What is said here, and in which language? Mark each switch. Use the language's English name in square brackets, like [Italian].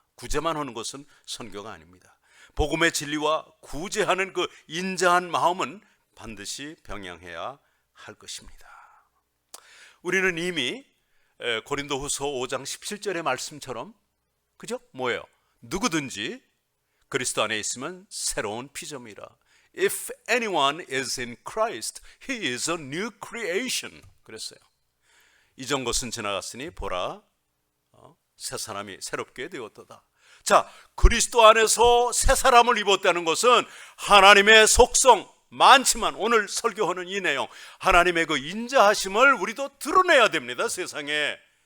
[Korean] 구제만 하는 것은 선교가 아닙니다. 복음의 진리와 구제하는 그 인자한 마음은 반드시 병행해야 할 것입니다. 우리는 이미 고린도후서 5장 17절의 말씀처럼, 그죠? 뭐예요? 누구든지 그리스도 안에 있으면 새로운 피조물이라. [English] If anyone is in Christ, he is a new creation. [Korean] 그랬어요. 이전 것은 지나갔으니 보라, 새 사람이 새롭게 되었도다. 자, 그리스도 안에서 새 사람을 입었다는 것은 하나님의 속성 많지만, 오늘 설교하는 이 내용, 하나님의 그 인자하심을 우리도 드러내야 됩니다, 세상에.